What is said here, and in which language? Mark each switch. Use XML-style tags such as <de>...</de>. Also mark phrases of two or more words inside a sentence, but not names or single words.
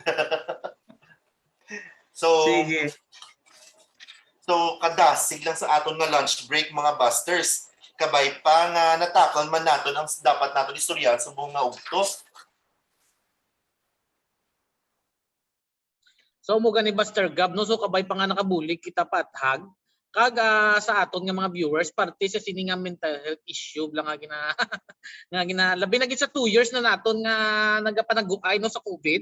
<hil>So, sige. So, kadasig lang sa aton nga</hil> <en>lunch break</en> <hil>mga busters. Kabay pa nga natakon man naton ang dapat naton istoryahan sa buong nga ugto. So mo gani Buster Gab, no, so kabay pa nga nakabulig kita pathag kag sa aton nga mga viewers parte sa sini nga</hil> <en>mental health issue</en> <hil>lang nga gina labi na gid sa 2 years na naton nga nagapanag-ugay no sa COVID.</hil>